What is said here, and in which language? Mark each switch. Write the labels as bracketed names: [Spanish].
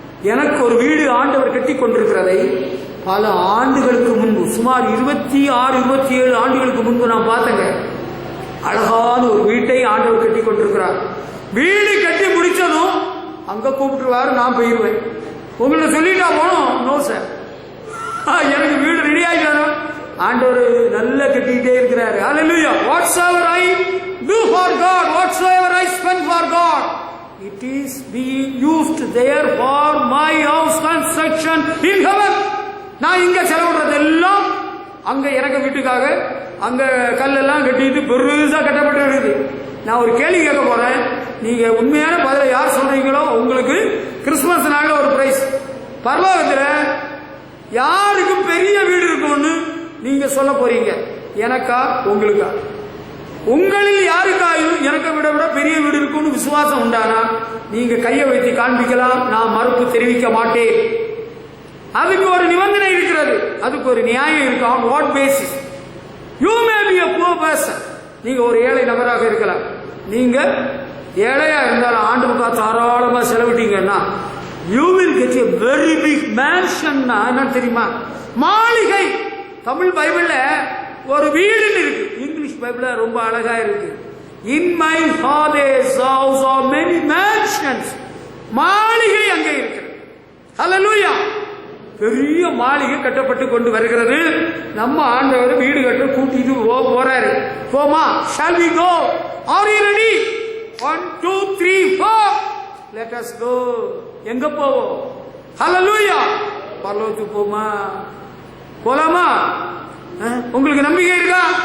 [Tamil] எனக்கு ஒரு வீடு ஆண்டவர் கட்டி கொண்டிருக்கிறதை பல ஆண்டுகளுக்கு முன்பு, சுமார் 26-27 ஆண்டுகளுக்கு முன்பு நான் பார்த்தேங்க. அழகான ஒரு வீட்டை ஆண்டவர் கட்டி கொண்டிருக்கிறார். வீடு கட்டி முடிச்சதும் அங்க கூப்பிட்டுருவாரு, நான் போயிருவேன். உங்கள்ட்ட சொல்லிட்டா போனோம்? நோ சார், எனக்கு வீடு ரெடி ஆகிட்டாலும் ஆண்டவர் நல்லா கட்டிக்கிட்டே இருக்கிறாரு. ஹல்லேலூயா. [English] Whatsoever I do for God, whatsoever I spend for God, it is being used there for my house construction in heaven. [Tamil] நான் இங்க செலவிடுறதெல்லாம் அங்க இறக்க வீட்டுக்காக அங்க கல்லெல்லாம் கட்டிட்டு பெருசா கட்டப்பட்டு இருக்குது. நான் ஒரு கேள்வி கேட்க போறேன். நீங்க உண்மையான பதில யார் சொல்றீங்களோ உங்களுக்கு கிறிஸ்துமஸ் நாள்ல ஒரு பிரைஸ். பரலோகத்துல யாருக்கும் பெரிய வீடு இருக்கும்னு நீங்க சொல்ல போறீங்க? எனக்கா உங்களுக்கா? உங்களில் யாருக்காயும் எனக்கு விட பெரிய வீடு இருக்கும்னு விசுவாசம் உண்டானா நீங்க கையை வைத்து காண்பிக்கலாம். நான் மறுப்பு தெரிவிக்க மாட்டேன். அதுக்கு ஒரு நிபந்தனை இருக்கிறது, அதுக்கு ஒரு நியாயம் இருக்கு. [English] on what basis? you may be a poor person. [Tamil] நீங்க ஒரு ஏழை நபராக இருக்கலாம். நீங்க ஏழையா இருந்தாலும் ஆண்டவருக்கா தாராளமா செலவிட்டீங்கன்னா [English] you will get a very big mansion. [Tamil] என்ன தெரியுமா? மாளிகை. தமிழ் பைபிள்ல ஒரு வீடுன்னு இருக்கு, இங்கிலீஷ் பைபிள்ல ரொம்ப அழகா இருக்கு. [English] in my father's house are many mansions. [Tamil] மாளிகை அங்கே இருக்கு. ஹல்லேலூயா. பெரிய மாளிகை கட்டப்பட்டு கொண்டு வருகிறது. நம்ம ஆண்டவர் வீடு கட்ட கூட்டிட்டு போறாரு. போமா? [English] shall we go? are you ready? 1 2 3 4 let us go. [Tamil] எங்க போவோம்? ஹல்லேலூயா. பரலோகத்துக்கு போமா? போலாமா? உங்களுக்கு நம்பிக்கை இருக்கா?